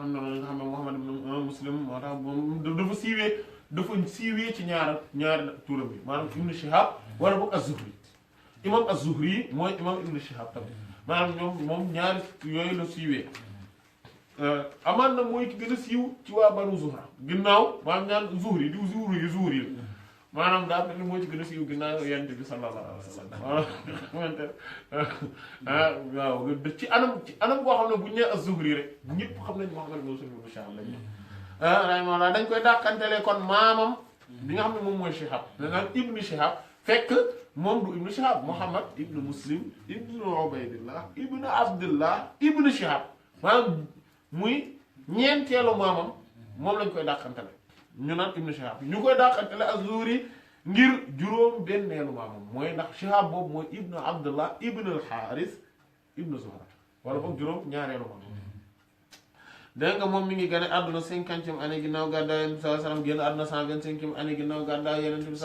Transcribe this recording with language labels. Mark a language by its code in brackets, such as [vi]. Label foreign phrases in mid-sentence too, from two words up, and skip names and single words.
[wo] xam ne loolu nga xam ne Muhammad ibn Muslim moo tax moom dafa siiwee ci ñaari turam bi maanaam Ibn Shihab wala boog az-Zuhri imam az-Zuhri mooy imam Ibn Shihab tamit maanaam moom ñaari yooyu la siiwee amaan na mooy ki gën a siiw ci waa Banu Zuhra ginnaaw maanaam ñaan Zuhri di Zuhri la maanaam daa mel ni moo ci gën a siiw ginnaaw Yonent bi [ar] صلى الله عليه وسلم [wo] waaw ci anam boo xam ne bu ñu nee az-Zuhri rek ñëpp xam nañ Muhammad ibn Shihab lañ rahimahullah dañ koy dàqantelee kon maamam bi nga xam ne moom mooy Shihab da naan Ibn Shihab fekk moom du Ibn Shihab Muhammad ibn Muslim ibn Ubaydillah ibn Abdullah ibn Shihab maanaam muy ñeenteelu maamam moom lañ koy dàqantele ñu naan Ibn Shihab ñu koy dàqantele az-Zuhri ngir juróom benneelu maamam mooy ndax Shihab boobu mooy ibn Abdullah ibn al-Harith ibn Zuhra wala boog juróom ñaareelu maamam dégg nga moom mi ngi gane àdduna 50e année ginnaaw gàddaay Yonent bi [ar] صلى الله عليه وسلم [wo] génn àdduna 125e année ginnaaw gàddaay Yonent bi